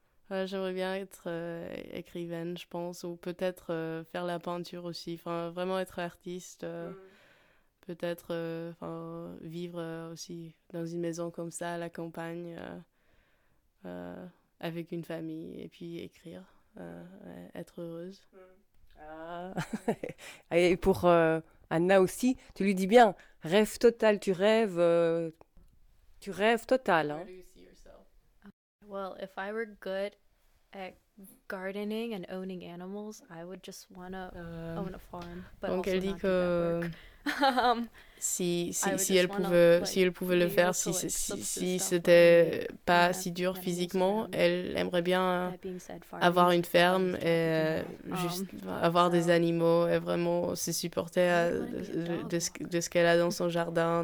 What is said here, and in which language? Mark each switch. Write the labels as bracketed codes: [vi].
[fr] Ouais, j'aimerais bien être écrivaine, je pense, ou peut-être faire la peinture aussi, enfin, vraiment être artiste, peut-être vivre aussi dans une maison comme ça, à la campagne, avec une famille, et puis écrire, être heureuse. Ah. Et pour Anna aussi, tu lui dis bien, rêve total, tu rêves total. Hein. [en] Well, if I were good at gardening and owning animals, I would just wanna own a farm, [fr] but donc elle dit que si elle pouvait le faire, si c'était pas si dur physiquement, elle aimerait bien avoir une ferme et juste avoir des animaux et vraiment se supporter de ce qu'elle a dans son jardin.